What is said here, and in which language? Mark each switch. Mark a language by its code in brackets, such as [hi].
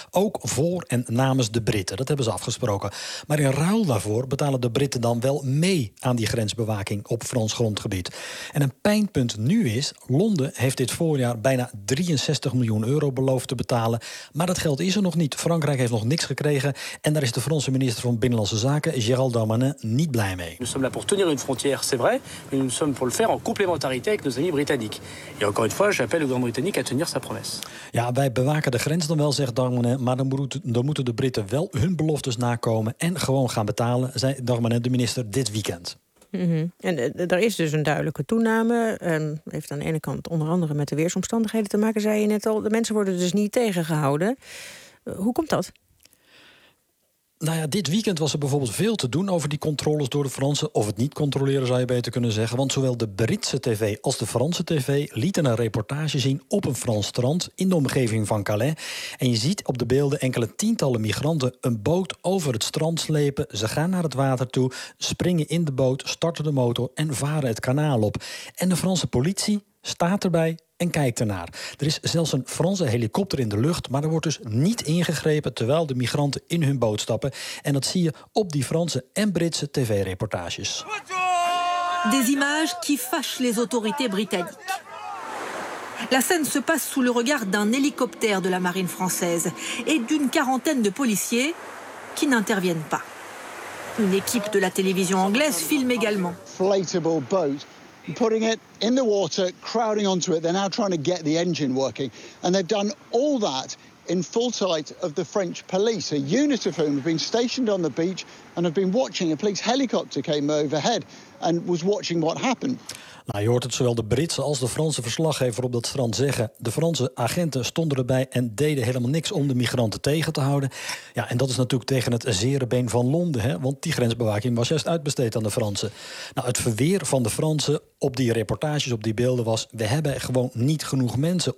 [nl] Ook voor en namens de Britten, dat hebben ze afgesproken. Maar in ruil daarvoor betalen de Britten dan wel mee aan die grensbewaking op Frans grondgebied. En een pijnpunt nu is, Londen heeft dit voorjaar bijna 63 miljoen euro beloofd te betalen. Maar dat geld is er nog niet. Frankrijk heeft nog niks gekregen. En daar is de Franse minister van Binnenlandse Zaken, Gérald Darmanin, niet blij mee. [fr] Nous sommes là pour tenir une frontière, c'est vrai, mais nous sommes pour le faire en complémentarité avec nos amis britanniques. Et encore une fois, j'appelle le Grand-Britannique à tenir sa promesse. [nl] Ja, wij bewaken de grens dan wel, zegt Darmanin, maar dan moeten de Britten wel hun beloftes nakomen en gewoon gaan betalen, zei Darmanin, de minister, dit weekend. Mm-hmm. En er is dus een duidelijke toename. Heeft aan de ene kant onder andere met de weersomstandigheden te maken, zei je net al. De mensen worden dus niet tegengehouden. Hoe komt dat? Nou ja, dit weekend was er bijvoorbeeld veel te doen over die controles door de Fransen. Of het niet controleren, zou je beter kunnen zeggen. Want zowel de Britse tv als de Franse tv lieten een reportage zien op een Frans strand in de omgeving van Calais. En je ziet op de beelden enkele tientallen migranten een boot over het strand slepen. Ze gaan naar het water toe, springen in de boot, starten de motor en varen het kanaal op. En de Franse politie staat erbij en kijkt ernaar. Er is zelfs een Franse helikopter in de lucht, maar er wordt dus niet ingegrepen terwijl de migranten in hun boot stappen. En dat zie je op die Franse en Britse tv-reportages. [fr] Des images qui fâchent les autorités britanniques. La scène se passe sous le regard d'un hélicoptère de la marine française et d'une quarantaine de policiers qui n'interviennent pas. Une équipe de la télévision anglaise filme également. [en] Inflatable boat, putting it in the water, crowding onto it. They're now trying to get the engine working. And they've done all that in full sight of the French police, a unit of whom have been stationed on the beach and have been watching. A police helicopter came overhead and was watching what happened. [nl] Nou, je hoort het zowel de Britse als de Franse verslaggever op dat strand zeggen. De Franse agenten stonden erbij en deden helemaal niks om de migranten tegen te houden. Ja, en dat is natuurlijk tegen het zere been van Londen, hè? Want die grensbewaking was juist uitbesteed aan de Fransen. Nou, het verweer van de Fransen op die reportages, op die beelden was: we hebben gewoon niet genoeg mensen.